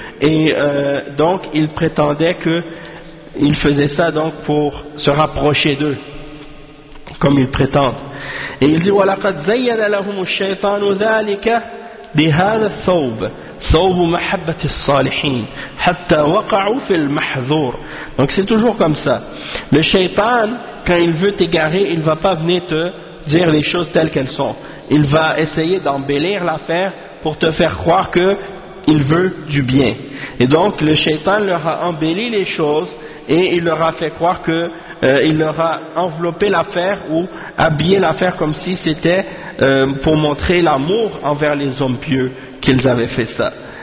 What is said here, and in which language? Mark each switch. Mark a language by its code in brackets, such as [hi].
[fr] Et donc, ils prétendaient qu'ils faisaient ça donc pour se rapprocher d'eux, comme ils prétendent. Et il dit, [ar] وَلَقَدْ زَيَّنَ لَهُمُ الشَّيْطَانُ ذَلِكَ بِهَذَا الثَّوْبِ ثَوْبُ مَحَبَّةِ الصَّالِحِينَ حَتَّى وَقَعُوا فِي الْمَحْذُورِ. [fr] Donc c'est toujours comme ça. Le shaitan, quand il veut t'égarer, il ne va pas venir te dire les choses telles qu'elles sont. Il va essayer d'embellir l'affaire pour te faire croire qu'il veut du bien. Et donc le shaitan leur a embelli les choses et il leur a fait croire que il leur a enveloppé l'affaire ou habillé l'affaire comme si c'était pour montrer l'amour envers les hommes pieux qu'ils avaient fait ça.